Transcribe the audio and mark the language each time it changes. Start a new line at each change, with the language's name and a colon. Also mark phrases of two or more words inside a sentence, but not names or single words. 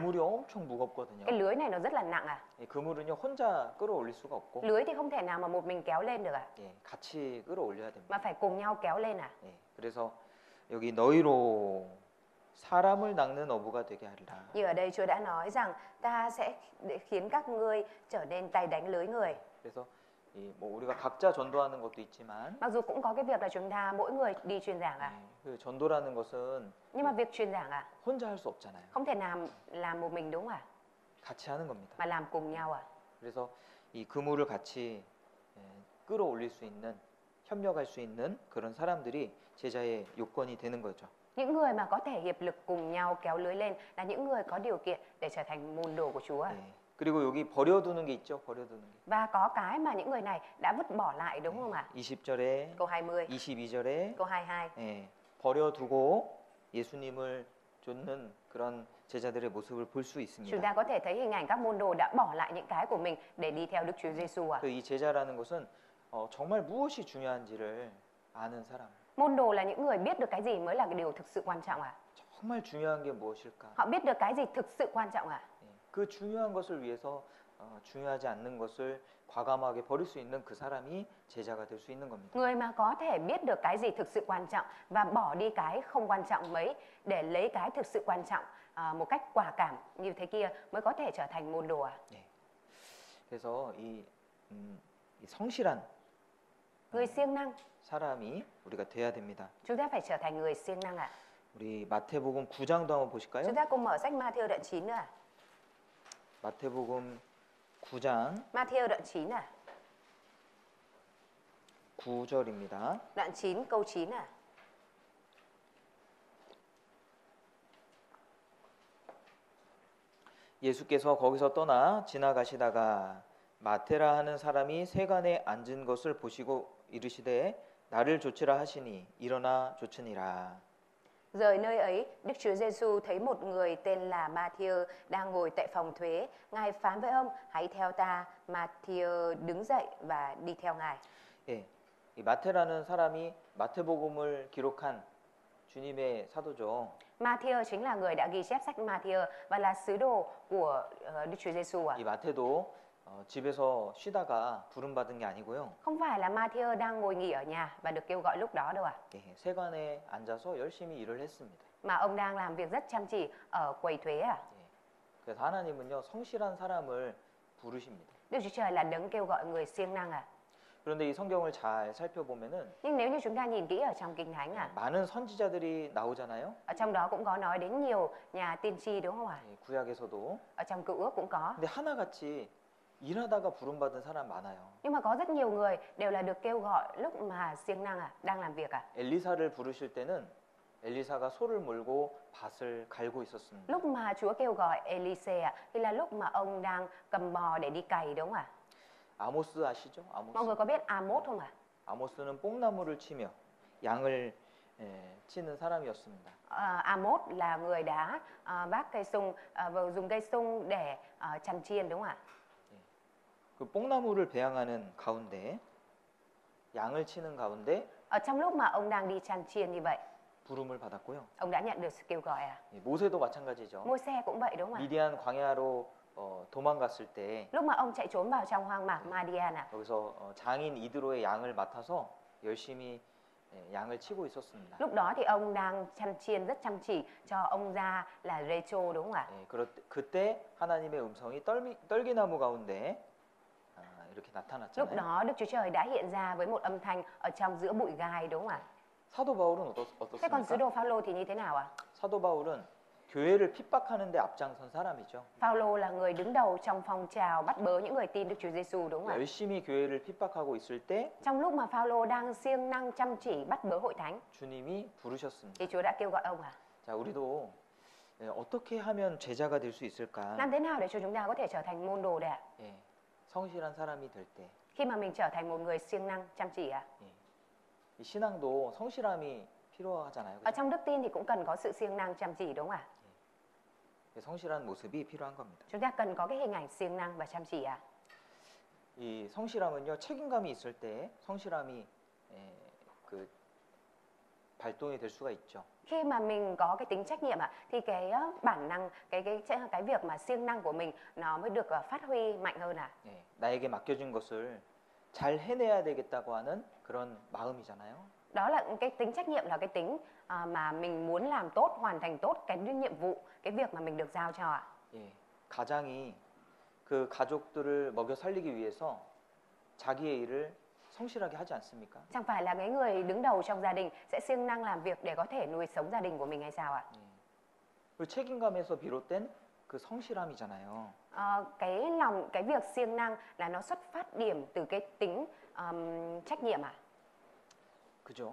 Korean: 그물이 엄청 무겁거든요.
Vietnamese: cái lưới này nó rất là nặng ạ.
Korean: 이 그물은요 혼자 끌어올릴 수가 없고
Vietnamese: Lưới thì không thể nào mà một mình kéo lên được ạ,
Korean: 예, 같이 끌어올려야 됩니다.
Vietnamese: mà phải cùng nhau kéo lên ạ.
Korean: 예, 그래서 여기 너희로 사람을 낚는 어부가 되게 하리라.
Vietnamese: Như ở đây Chúa đã nói rằng ta sẽ khiến các ngươi trở nên tay đánh lưới người.
Korean: 그래서 뭐 우리가 각자 전도하는 것도 있지만
Vietnamese: Mặc dù cũng có cái việc là chúng ta mỗi người đi truyền giảng ạ,
Korean: 그 전도라는 것은
Vietnamese: nhưng mà việc truyền giảng ạ
Korean: 혼자 할 수 없잖아요.
Vietnamese: không thể nào làm một mình đúng không ạ,
Korean: 같이 하는 겁니다.
Vietnamese: mà làm cùng nhau ạ.
Korean: 그래서 이 그물을 같이 끌어올릴 수 있는 협력할 수 있는 그런 사람들이 제자의 요건이 되는 거죠.
Vietnamese: Những người mà có thể hiệp lực cùng nhau kéo lưới lên là những người có điều kiện để trở thành môn đồ của Chúa.
Korean: 예, 그리고 여기 버려두는 게 있죠. 버려두는 게.
Vietnamese: Và có cái mà những người này đã vứt bỏ lại đúng không ạ?
Korean: 20절에
Vietnamese: Câu 20,
Korean: 22절에
Vietnamese: câu 22.
Korean: 예, 버려두고 예수님을 쫓는 그런 제자들의 모습을 볼 수
Vietnamese: Chúng
Korean: 있습니다.
Vietnamese: ta có thể thấy hình ảnh các môn đồ đã bỏ lại những cái của mình để đi theo Đức Chúa Giêsu ạ.
Korean: 이 제자라는 것은 정말 무엇이 중요한지를 아는 사람.
Vietnamese: Môn đồ là những người biết được cái gì mới là cái điều thực sự quan trọng ạ.
Korean: 정말 중요한 게 무엇일까?
Vietnamese: Họ biết được cái gì thực sự quan trọng ạ.
Korean: 예, 그 중요한 것을 위해서 중요하지 않는 것을 과감하게 버릴 수 있는 그 사람이 제자가 될 수 있는 겁니다.
Vietnamese: Người mà có thể biết được cái gì thực sự quan trọng và bỏ đi cái không quan trọng mấy để lấy cái thực sự quan trọng một cách quả cảm như thế kia mới có thể trở thành môn đồ ạ.
Korean: 예. 그래서 이 성실한
Vietnamese: Người siêng năng,
Korean: 사람이 우리가 돼야 됩니다.
Vietnamese: chúng ta phải trở thành người siêng năng ạ.
Korean: 우리 마태복음 9장도 한번 보실까요?
Vietnamese: Chúng ta cùng mở sách Ma-thi-ơ đoạn 9 nữa ạ.
Korean: 마태복음 9장
Vietnamese: Ma-thi-ơ đoạn 9 ạ.
Korean: 9절입니다.
Vietnamese: Đoạn 9 câu 9 ạ.
Korean: 예수께서 거기서 떠나 지나가시다가 마테라 하는 사람이 세간에 앉은 것을 보시고 이르시되 나를 좇으라 하시니 일어나 좇으니라.
Vietnamese: Rời nơi ấy, Đức Chúa Giêsu thấy một người tên là Ma-thi-ơ đang ngồi tại phòng thuế. Ngài phán với ông, hãy theo ta. Ma-thi-ơ đứng dậy và đi theo Ngài.
Korean: 예, 이 마테라는 사람이 마태복음을 기록한 주님의 사도죠.
Vietnamese: Ma-thi-ơ chính là người đã ghi chép sách Ma-thi-ơ và là sứ đồ của Đức Chúa Giêsu ạ.
Korean: 이 마태도 집에서 쉬다가 부름 받은 게 아니고요.
Vietnamese: Không phải là Ma-thi-ơ đang ngồi nghỉ ở nhà và được kêu gọi lúc đó đâu ạ.
Korean: 예, 세관에 앉아서 열심히 일을 했습니다.
Vietnamese: Mà ông đang làm việc rất chăm chỉ ở quầy thuế ạ.
Korean: 예, 그래서 하나님은요 성실한 사람을 부르십니다.
Vietnamese: Đức Chúa Trời là đấng kêu gọi người siêng năng ạ.
Korean: 그런데 이 성경을 잘 살펴보면은
Vietnamese: Nhưng nếu như chúng ta nhìn kỹ ở trong Kinh Thánh ạ,
Korean: 많은 선지자들이 나오잖아요.
Vietnamese: ở trong đó cũng có nói đến nhiều nhà tiên tri đúng không ạ?
Korean: 예, 구약에서도.
Vietnamese: Ở trong Cựu Ước cũng có.
Korean: 근데 하나같이 일하다가 부름 받은 사람 많아요.
Vietnamese: Nhưng mà có rất nhiều người đều là được kêu gọi lúc mà siêng năng ạ, đang làm việc ạ.
Korean: 엘리사를 부르실 때는 엘리사가 소를 몰고 밭을 갈고 있었습니다.
Vietnamese: Lúc mà Chúa kêu gọi Elise ạ, thì là lúc mà ông đang cầm bò để đi cày đúng không ạ?
Korean: 아모스 아시죠?
Vietnamese: Mọi người
Korean: 아모스.
Vietnamese: có biết Amos không ạ?
Korean: 아모스는 뽕나무를 치며 양을 치는 사람이었습니다.
Vietnamese: Amos là người đã vác cây sung, dùng cây sung để chăn chiên đúng không ạ?
Korean: 그 뽕나무를 배양하는 가운데 양을 치는 가운데
Vietnamese: Ở trong lúc mà ông đang đi chăn chiên như vậy,
Korean: 부름을 받았고요.
Vietnamese: ông đã nhận được sự kêu gọi à?
Korean: 예, 모세도 마찬가지죠.
Vietnamese: Môi-se cũng vậy đúng không ạ?
Korean: 미디안 광야로 도망갔을 때
Vietnamese: Lúc mà ông chạy trốn vào trong hoang mạc Madian à?
Korean: 여기서 장인 이드로의 양을 맡아서 열심히 양을 치고 있었습니다.
Vietnamese: Lúc đó thì ông đang chăn chiên rất chăm chỉ cho ông gia là Rê-chô đúng không ạ?
Korean: 예, 그때 하나님의 음성이 떨기나무 가운데 이렇게
Vietnamese: Lúc
Korean: 나타났잖아요.
Vietnamese: đó Đức Chúa Trời đã hiện ra với một âm thanh ở trong giữa bụi gai đúng không ạ?
Korean: 사도 바울은
Vietnamese: Thế còn sứ
Korean: 어떻습니까?
Vietnamese: đồ Phaolô thì như thế nào ạ?
Korean: 사도 바울은 교회를 핍박하는데 앞장선 사람이죠.
Vietnamese: Phaolô là người đứng đầu trong phong trào bắt bớ những người tin Đức Chúa Giêsu đúng không ạ?
Korean: 열심히 교회를 핍박하고 있을 때
Vietnamese: Trong lúc mà Phaolô đang siêng năng chăm chỉ bắt bớ hội thánh
Korean: 주님이 부르셨습니다.
Vietnamese: thì Chúa đã kêu gọi ông à?
Korean: 자, 우리도 어떻게 하면 제자가 될 수 있을까?
Vietnamese: Làm thế nào để cho chúng ta có thể trở thành môn đồ đấy ạ?
Korean: 예, 성실한 사람이 될 때,
Vietnamese: Khi mà mình trở thành một người siêng năng chăm chỉ ạ?
Korean: 예, 이 신앙도 성실함이 필요하잖아요.
Vietnamese: Ở
Korean: 그죠?
Vietnamese: trong đức tin thì cũng cần có sự siêng năng chăm chỉ đúng không ạ?
Korean: 성실한 모습이 필요한 겁니다.
Vietnamese: Chúng ta cần có cái hình ảnh siêng năng và chăm chỉ ạ.
Korean: 이 성실함은요 책임감이 있을 때 성실함이 그 발동이 될 수가 있죠.
Vietnamese: Khi mà mình có cái tính trách nhiệm ạ, thì cái bản năng, cái việc mà siêng năng của mình nó mới được phát huy mạnh hơn ạ.
Korean: 예, 나에게 맡겨진 것을 잘 해내야 되겠다고 하는 그런 마음이잖아요.
Vietnamese: Đó là cái tính trách nhiệm, là cái tính mà mình muốn làm tốt, hoàn thành tốt cái nhiệm vụ, cái việc mà mình được giao cho ạ.
Korean: 예, 가장이 그 가족들을 먹여 살리기 위해서 자기의 일을 성실하게 하지 않습니까?
Vietnamese: Chẳng phải là cái người đứng đầu trong gia đình sẽ siêng năng làm việc để có thể nuôi sống gia đình của mình hay sao ạ?
Korean: 예. 그 책임감에서 비롯된 그 성실함이잖아요.
Vietnamese: Cái việc siêng năng là nó xuất phát điểm từ cái tính trách nhiệm ạ,
Korean: 그죠?